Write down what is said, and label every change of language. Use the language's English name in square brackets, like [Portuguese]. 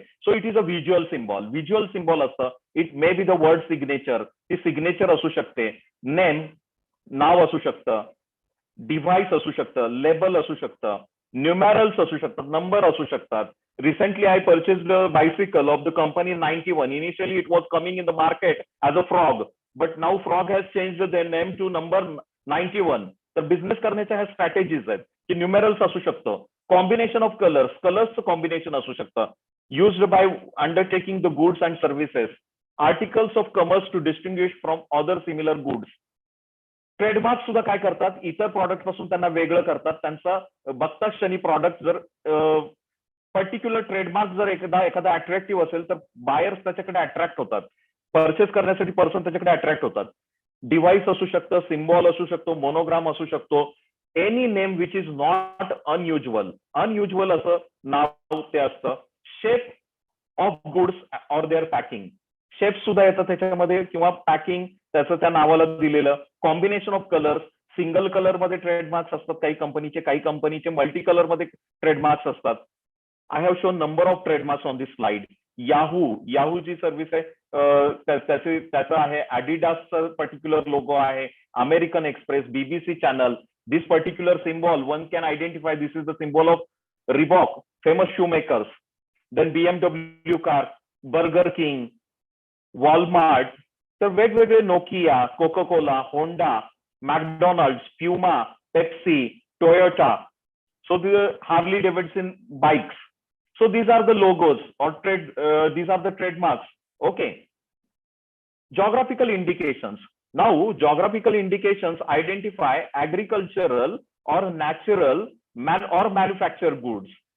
[English] so it is a visual symbol [Marathi] असतं. [English] it may be the word signature, [Marathi] ती signature असू शकते, name नाव असू शकतं, डिव्हाइस असू शकतं, लेबल असू शकतं, न्यूमरल्स असू शकतात, नंबर असू शकतात. [English] Recently, I purchased a bicycle of the company 91. Initially, it was coming in the market as a frog, but now frog has changed their name to number 91. [Marathi] तर business करण्याच्या ह्या strategies आहेत की numerals असू शकतं, combination of कलर्सचं combination असू शकतं, [English] Used by undertaking the goods and services, articles of commerce to distinguish from other similar goods. [Marathi] Trademark सुद्धा काय करतात? इतर प्रॉडक्ट पासून त्यांना वेगळं करतात. त्यांचा बघता क्षणी प्रॉडक्ट जर पर्टिक्युलर ट्रेडमार्क जर एखादा अट्रॅक्टिव्ह असेल तर बायर्स त्याच्याकडे अट्रॅक्ट होतात, परचेस करण्यासाठी पर्सन त्याच्याकडे अट्रॅक्ट होतात. डिव्हाइस असू शकतं, सिम्बॉल असू शकतो, मोनोग्राम असू शकतो, [English] any name which is not unusual [Marathi] असं नाव ते असतं. [English] shape of goods or their packing, [Marathi] shape सुद्धा येतात त्याच्यामध्ये किंवा पॅकिंग त्याचं त्या नावाला दिलेलं. Combination of colours, single colour मध्ये ट्रेडमार्क्स असतात काही कंपनीचे मल्टी कलर मध्ये ट्रेडमार्क्स असतात. [English] I have shown number of trademarks on this slide. [Marathi] Yahoo G service आहे त्याचा आहे, Adidasचा पर्टिक्युलर लोगो आहे, American express, BBC channel. [English] This particular symbol one can identify this is the symbol of Reebok, famous shoe makers. Then BMW car, Burger King, Walmart. [Marathi] तर वेगवेगळे Nokia, Coca Cola, Honda, McDonald's, Puma, Pepsi, Toyota. [English] So the Harley Davidson bikes. So these are the logos or these are the trademarks. Okay. Geographical indications. Now, geographical indications identify agricultural or natural or manufactured goods.